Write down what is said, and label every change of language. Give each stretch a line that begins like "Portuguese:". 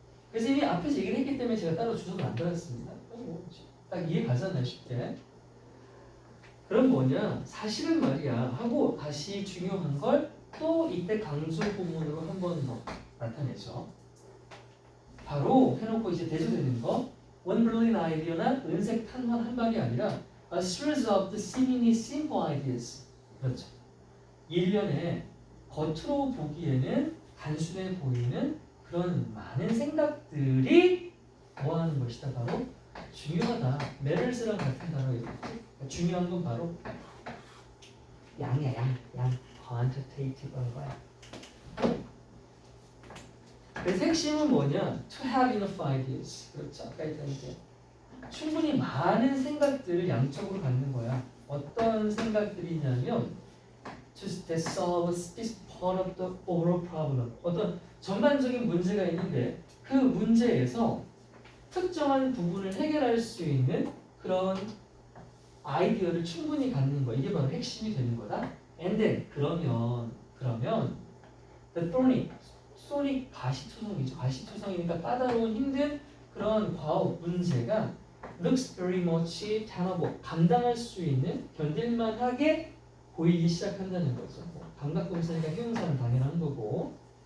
Korean: 그래서 이미 앞에서 얘기를 했기 때문에 제가 따로 주소를 안 달았습니다. 딱 이해 가잖아요, 쉽게. 그럼 뭐냐? 사실은 말이야 하고 다시 중요한 걸 또 이때 강조 부문으로 한 번 더 나타내죠. 바로 해놓고 이제 대조되는 거.
English: One brilliant idea나
Korean: 은색 탄환 한 발이 아니라
English: a series of the seemingly simple ideas.
Korean: 그렇죠. 일련의 겉으로 보기에는 단순해 보이는 그런 많은 생각들이 뭐 하는 것이다. 바로 중요하다. matters랑 같은 단어겠지. 중요한 건 바로 양이야, 양. quantitative한 거야. 그래서 핵심은 뭐냐?
English: To have enough ideas.
Korean: 그렇죠. 아까 했던 게 충분히 많은 생각들을 양적으로 갖는 거야. 어떤 생각들이냐면
English: to solve this part of the overall problem.
Korean: 어떤 전반적인 문제가 있는데 그 문제에서 특정한 부분을 해결할 수 있는 그런 아이디어를 충분히 갖는 거. 이게 바로 핵심이 되는 거다.
English: And then
Korean: 그러면
English: the thorny
Korean: 가시투성이죠. 가시투성이니까 까다로운 힘든 그런 과업 문제가
English: looks very much tenable.
Korean: 감당할 수 있는 견딜만하게 보이기 시작한다는 거죠. 감각동사니까 형용사는 당연한 거고.